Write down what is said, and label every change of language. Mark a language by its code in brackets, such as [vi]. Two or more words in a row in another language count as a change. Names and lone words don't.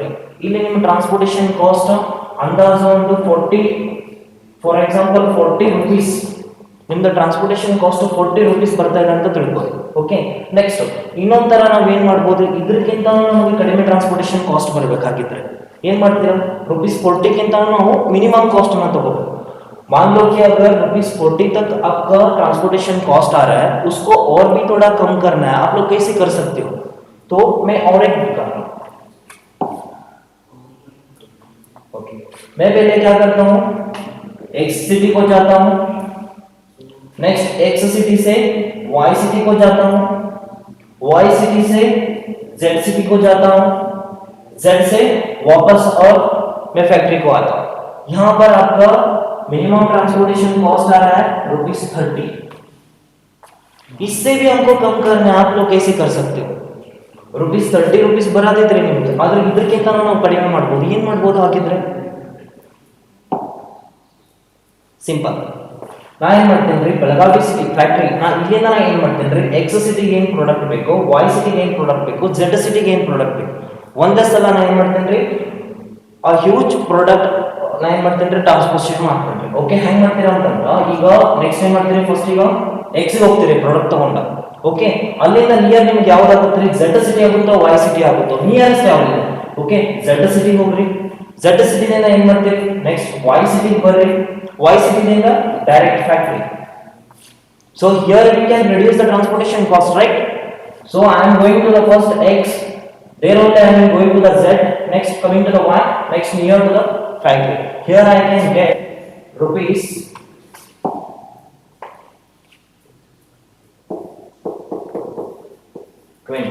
[kn] ಇಲ್ಲಿ ನಿಮ್ಮ [en] transportation cost [kn] ಅಂದಾಜು ಒಂದು 40, [en] for example 40 rupees [kn] ನಿಮ್ದು [en] transportation cost 40 rupees [kn] ಬರ್ತಾ ಇದೆ ಅಂತ ತಿಳ್ಕೊಳ್ಳಿ. [en] okay, next [kn] ಇನ್ನೊಂದು ತರ ನಾವು ಏನು ಮಾಡ್ಬೋದು, ಇದಕ್ಕಿಂತ ನಮಗೆ ಕಡಿಮೆ [en] transportation cost [kn] ಬರಬೇಕಾಗಿದ್ರೆ ಏನು ಮಾಡ್ತೀರಾ, ₹40 ನಾವು [hi] मिनिमम कॉस्ट में तोड़ो. मान लो कि अगर ₹40 तक आपका [en] transportation cost [hi] आ रहा है, उसको और भी थोड़ा कम करना है, आप लोग कैसे कर सकते हो? तो मैं और एक दिखाता हूँ. ओके, मैं पहले क्या करता हूँ, X सिटी को जाता हूँ, नेक्स्ट X सिटी से Y सिटी को जाता हूँ, Y सिटी से Z सिटी को जाता हूँ, Z से वापस और मैं फैक्ट्री को आता हूँ. यहाँ पर आपका [en] minimum transportation cost [hi] आ रहा है ₹30. इससे भी हमको कम करना है, आप लोग कैसे कर सकते हो? [kn] ₹30 ಬರದೇ ಇದ್ರೆ ನಿಮಗೆ, ಆದ್ರೆ ಇದಕ್ಕಿಂತ ನಾವು ಕಡಿಮೆ ಮಾಡಬಹುದು. ಏನು ಮಾಡಬಹುದು ಹಾಗಿದ್ರೆ? ಸಿಂಪಲ್, ನಾ ಏನು ಮಾಡ್ತೇನೆ, ಬೆಳಗಾವಿ [en] city factory [kn] ಇಲ್ಲಿಂದ ನಾ ಏನು ಮಾಡ್ತೇನೆ, X ಸಿಟಿಗೆ ಏನು ಪ್ರಾಡಕ್ಟ್ ಬೇಕು, Y ಸಿಟಿಗೆ ಏನು ಪ್ರಾಡಕ್ಟ್ ಬೇಕು, Z ಸಿಟಿಗೆ ಏನು ಪ್ರಾಡಕ್ಟ್ ಬೇಕು, ಒಂದೇ ಸಲ ನಾ ಏನು ಮಾಡ್ತೇನೆ, ಆ [en] huge product [kn] ನಾ ಏನು ಮಾಡ್ತೇನೆ, ಟ್ರಾನ್ಸ್ಪೋರ್ಟೇಷನ್ ಮಾಡ್ತೇನೆ. ಓಕೆ, ಹೆಂಗೆ ಮಾಡ್ತೀರಾ ಅಂತಂದ್ರೆ, ಈಗ ನೆಕ್ಸ್ಟ್ ಏನು ಮಾಡ್ತೀರಿ, ಫಸ್ಟ್ ಈಗ X ಗೆ ಹೋಗ್ತೀರಿ ಪ್ರಾಡಕ್ಟ್ ತಗೊಂಡ. ಓಕೆ, ಅಲ್ಲಿಂದ ನಿಯರ್ ನಿಮ್ಗೆ ಯಾವ್ದಾಗುತ್ತೆ, Z ಸಿಟಿ ಆಗುತ್ತೋ Y ಸಿಟಿ ಆಗುತ್ತೋ, ನಿಯರೆಸ್ಟ್ ಯಾವ್ದಿದೆ? ಓಕೆ, Z ಸಿಟಿಗೆ ಹೋಗ್ರಿ. Z ಸಿಟಿನಿಂದ ಏನು ಮಾಡ್ತೀರಿ, ನೆಕ್ಸ್ಟ್ Y ಸಿಟಿಗೆ ಬರ್ರಿ. Y ಸಿಟಿನಿಂದ [en] direct factory. So here we can reduce the transportation cost, right? So I am going to the first X, there only I am going to the Z, next coming to the Y, next near to the factory. Here I can get rupees 20.